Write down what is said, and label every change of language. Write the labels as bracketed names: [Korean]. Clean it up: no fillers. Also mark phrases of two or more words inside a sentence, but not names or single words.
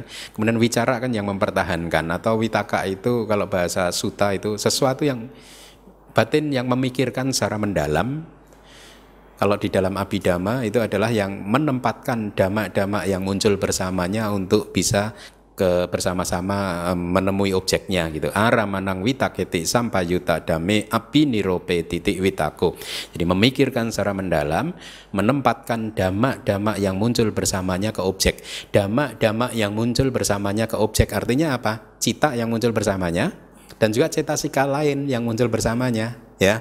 [Indonesian] Kemudian wicara kan yang mempertahankan, atau witaka itu kalau bahasa suta itu sesuatu yang batin yang memikirkan secara mendalam. Kalau di dalam Abhidhamma itu adalah yang menempatkan dhamma-dhamma yang muncul bersamanya untuk bisa bersama-sama menemui objeknya gitu. [Pali] Aramanang witaketi sampayuta dame api nirope titik witako. [Indonesian] Jadi memikirkan secara mendalam, menempatkan dhamma-dhamma yang muncul bersamanya ke objek. Dhamma-dhamma yang muncul bersamanya ke objek artinya apa? Cita yang muncul bersamanya dan juga cetasika lain yang muncul bersamanya, ya.